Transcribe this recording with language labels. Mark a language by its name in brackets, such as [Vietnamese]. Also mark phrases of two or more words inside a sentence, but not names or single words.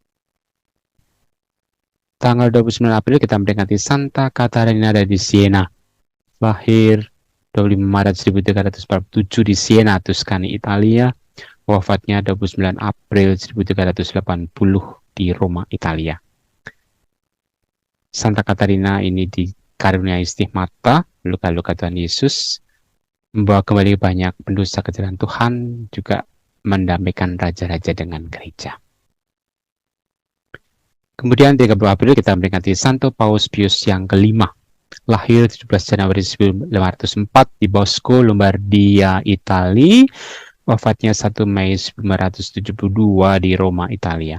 [Indonesian] Tanggal 29 April kita memperingati Santa Catarina di Siena, lahir 25 Maret 1347 di Siena, Tuscany, Italia, wafatnya 29 April 1380 di Roma, Italia. Santa Catarina ini dikaruniai stigmata luka-luka Tuhan Yesus, membawa kembali banyak pendosa ke jalan Tuhan, juga mendamaikan raja-raja dengan gereja. Kemudian 30 April kita memperingati Santo Paus Pius yang kelima, lahir 17 Januari 1504 di Bosco, Lombardia, Italia, wafatnya 1 Mei 1572 di Roma, Italia.